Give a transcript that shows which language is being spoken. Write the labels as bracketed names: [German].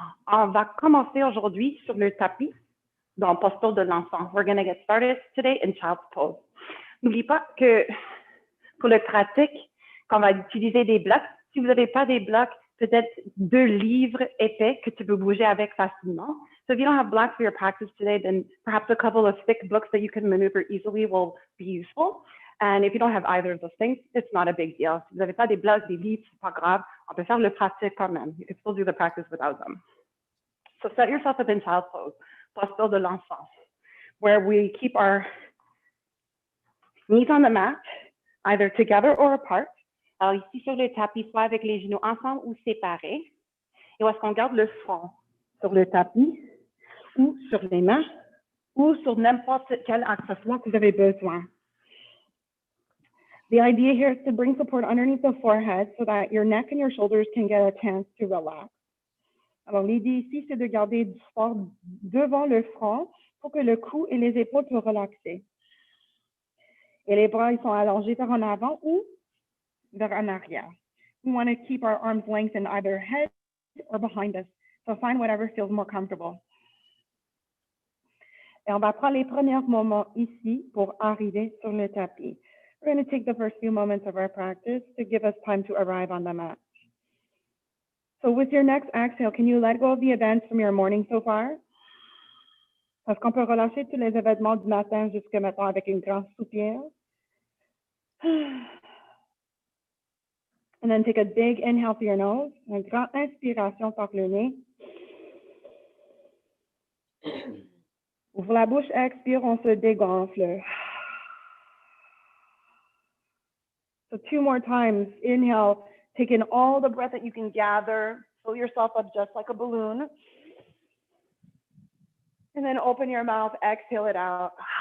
[French] On va commencer aujourd'hui sur le tapis dans posture de l'enfant. [English] We're going to get started today in child's pose. [French] N'oublie pas que pour le pratique, qu'on va utiliser des blocs. Si vous n'avez pas des blocs, peut-être 2 livres épais que tu peux bouger avec facilement. [English] So if you don't have blocks for your practice today, then perhaps a couple of thick books that you can maneuver easily will be useful. And if you don't have either of those things, it's not a big deal. [French] Si vous n'avez pas des blocs, des livres, c'est pas grave. On peut faire le pratique quand même. [English] You can still do the practice without them. So set yourself up in child's pose, [French] posture de l'enfant, [English] where we keep our knees on the mat, either together or apart. [French] Alors ici sur le tapis, soit avec les genoux ensemble ou séparés. Et où est-ce qu'on garde le front sur le tapis ou sur les mains ou sur n'importe quel accessoire que vous avez besoin. [English] The idea here is to bring support underneath the forehead so that your neck and your shoulders can get a chance to relax. [French] Alors l'idée ici, c'est de garder du support devant le front pour que le cou et les épaules soient relaxés. Et les bras, ils sont allongés vers en avant ou vers en arrière. [English] We want to keep our arms length in either head or behind us. So find whatever feels more comfortable. [French] Et on va prendre les premiers moments ici pour arriver sur le tapis. [English] We're going to take the first few moments of our practice to give us time to arrive on the mat. So with your next exhale, can you let go of the events from your morning so far? [French] Est-ce qu'on peut relâcher tous les événements du matin jusqu'à maintenant avec une grande soupir? [English] And then take a big inhale through your nose. [French] Une grande inspiration par le nez. Ouvre la bouche, expire, on se dégonfle. [English] So 2 more times. Inhale, take in all the breath that you can gather. Fill yourself up just like a balloon. And then open your mouth, exhale it out.